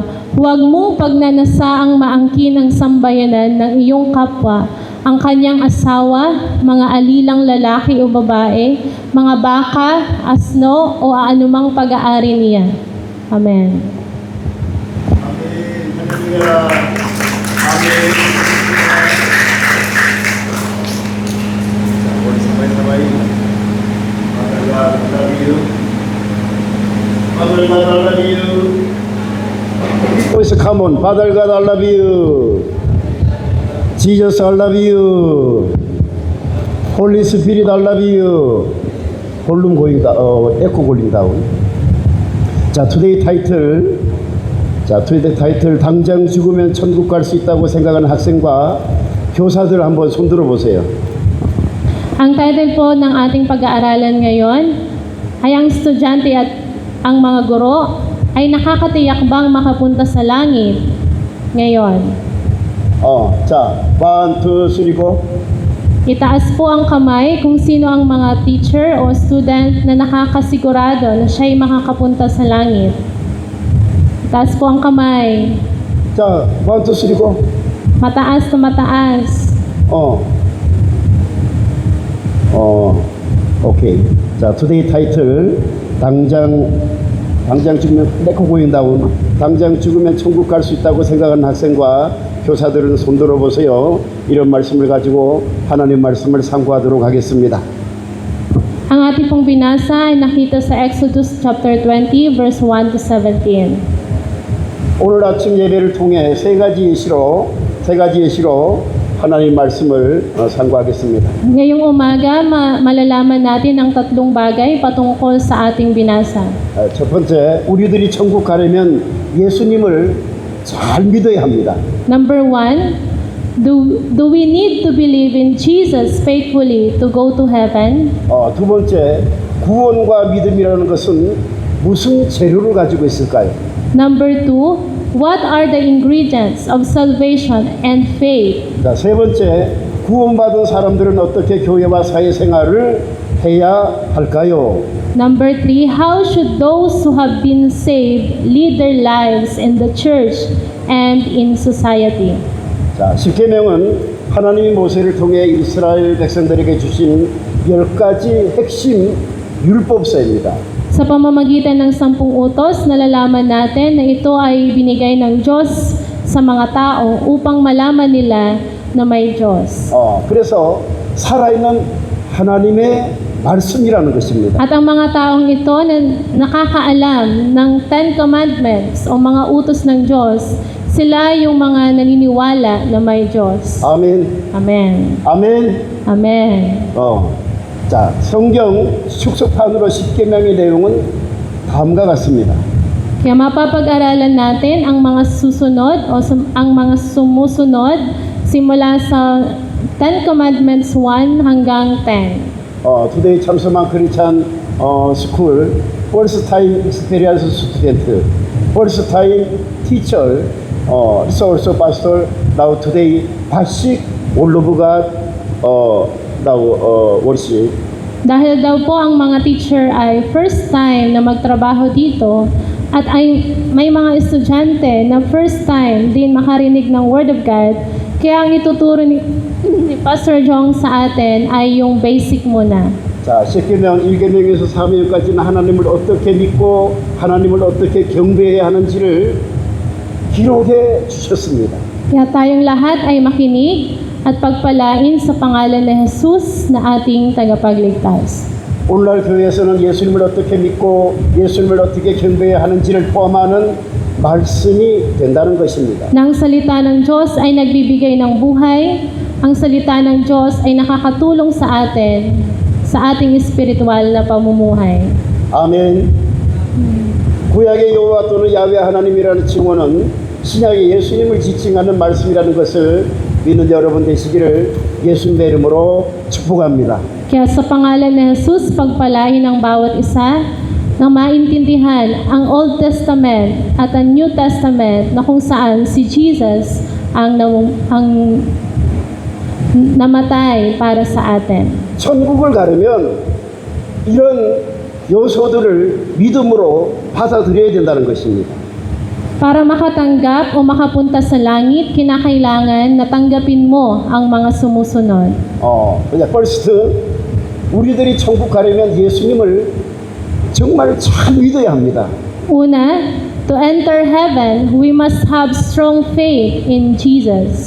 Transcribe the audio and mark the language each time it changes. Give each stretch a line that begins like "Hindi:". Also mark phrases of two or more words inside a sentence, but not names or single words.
Filipino: Huwag mong pagnanasaang maangkin ang sambayanan ng iyong kapwa, ang kanyang asawa, mga alilang lalaki o babae, mga baka, asno o anumang pag-aari niya. Amen. Amen. Amen. Sabay-sabay.
English: Father God, I love you. Father God, I love you. Please come on. Father God, I love you. Jesus, I love you. Holy Spirit, I love you. 볼륨 going down, echo going down. 자, today title,
Korean: 당장 죽으면 천국 갈 수 있다고 생각하는 학생과 교사들 한번 손들어 보세요.
Filipino: Ang title po ng ating pag-aaralan ngayon ay ang estudyante at ang mga guro ay nakakatiyak bang makapunta sa langit ngayon?
English: 자, 1, 2, 3, go.
Filipino: Itaas po ang kamay kung sino ang mga teacher o student na nakakasigurado na siya'y makakapunta sa langit. Itaas po ang kamay.
English: 자, 1, 2, 3, go.
Filipino: Mataas na mataas.
Korean: 오케이. 자,
English: today title,
Korean: 당장 죽으면
English: echo going down.
Korean: 당장 죽으면 천국 갈 수 있다고 생각하는 학생과 교사들은 손들어 보세요. 이런 말씀을 가지고 하나님 말씀을 상고하도록 하겠습니다. Ang ating pong binasa ay nakita sa Exodus chapter 20 verse 1 to 17. 오늘 아침 예배를 통해 세 가지 예시로 하나님 말씀을 상고하겠습니다. Ngayong umaga, malalaman natin ang tatlong bagay patungkol sa ating binasa. 첫 번째, 우리들이 천국 가려면 예수님을 잘 믿어야 합니다.
English: Number 1, do we need to believe in Jesus faithfully to go to heaven?
Korean: 두 번째, 구원과 믿음이라는 것은 무슨 재료를 가지고 있을까요?
English: Number 2, what are the ingredients of salvation and faith?
Korean: 자, 세 번째, 구원받은 사람들은 어떻게 교회와 사회생활을 해야 할까요?
English: Number 3, how should those who have been saved lead their lives in the church and in society?
Korean: 자, 십계명은 하나님이 모세를 통해 이스라엘 백성들에게 주신 10가지 핵심 율법서입니다.
Filipino: Sa pamamagitan ng 10 utos, nalalaman natin na ito ay binigay ng Diyos sa mga tao upang malaman nila na may Diyos.
Korean: 그래서 살아있는 하나님의 말씀이라는 것입니다.
Filipino: At ang mga taong ito na nakakaalam ng 10 Commandments o mga utos ng Diyos, sila yung mga naniniwala na may Diyos.
Korean: 아멘.
Filipino: Amen.
Korean: 아멘.
Filipino: Amen.
Korean: 자, 성경 축소판으로 10계명의 내용은 다음과 같습니다.
Filipino: Kaya mapapag-aralan natin ang mga susunod o ang mga sumusunod simula sa 10 Commandments 1 hanggang 10.
English: Today 참소만 크리스찬 school first time experience student first time teacher also pastor now today basic all of God now worship.
Filipino: Dahil daw po ang mga teacher ay
English: first time
Filipino: na magtrabaho dito at ay may mga estudyante na
English: first time
Filipino: din makarinig ng
English: Word of God,
Filipino: kaya ang ituturo ni Pastor Jong sa atin ay yung basic muna.
Korean: 자, 10계명, 1계명에서 4계명까지는 하나님을 어떻게 믿고 하나님을 어떻게 경배해야 하는지를 기록해 주셨습니다.
Filipino: Kaya tayong lahat ay makinig at pagpalain sa pangalan ni Jesus na ating tagapagligtas.
Korean: 오늘날 교회에서는 예수님을 어떻게 믿고 예수님을 어떻게 경배해야 하는지를 포함하는 말씀이 된다는 것입니다.
Filipino: Nang salita ng Diyos ay nagbibigay ng buhay, ang salita ng Diyos ay nakakatulong sa atin sa ating espiritual na pamumuhay.
Korean: 아멘. 구약의 여호와 또는 야훼 하나님이라는 칭호는 신약의 예수님을 지칭하는 말씀이라는 것을 믿는 여러분 되시기를 예수님의 이름으로 축복합니다.
Filipino: Kaya sa pangalan ni Jesus, pagpalain ng bawat isa na maintindihan ang
English: Old Testament
Filipino: at ang
English: New Testament
Filipino: na kung saan si Jesus ang namatay para sa atin.
Korean: 천국을 가려면 이런 요소들을 믿음으로 받아들여야 된다는 것입니다.
Filipino: Para makatanggap o makapunta sa langit, kinakailangan na tanggapin mo ang mga sumusunod.
English: first,
Korean: 우리들이 천국 가려면 예수님을 정말 잘 믿어야 합니다.
English: Una, to enter heaven, we must have strong faith in Jesus.